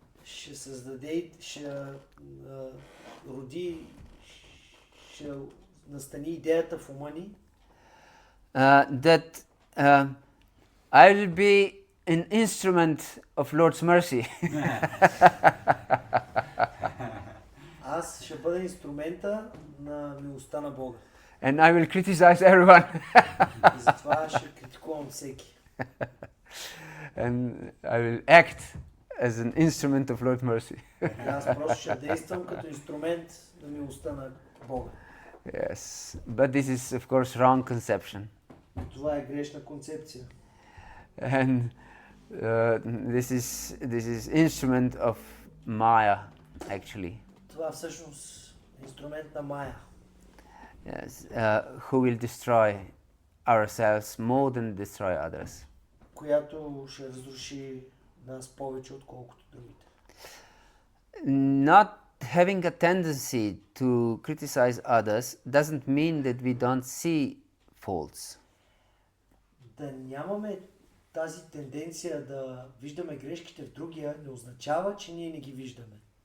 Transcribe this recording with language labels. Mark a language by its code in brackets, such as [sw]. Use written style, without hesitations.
[bg] Ще създаде, ще роди, ще настани идеята в ума ни, [en] that I will be an instrument of Lord's mercy. [bg] аз ще бъда инструмента на милостта на Бога. [en] And I will criticize everyone. [bg] И затова ще критикувам всеки. [en] And I will act as an instrument of Lord's mercy. [bg] И аз просто ще действам като инструмент на милостта на Бога. [en] Yes, but this is of course wrong conception. [bg] Това е грешна концепция. [en] And this is instrument of Maya actually. [bg] Това всъщност е инструмент на Майя, [en] Yes, who will destroy ourselves more than destroy others. [bg] която ще разруши нас повече отколкото другите. [en] Not having a tendency to criticize others doesn't mean that we don't see faults. [bg] Да нямаме тази тенденция да виждаме грешките в другия не означава, че ние не ги виждаме.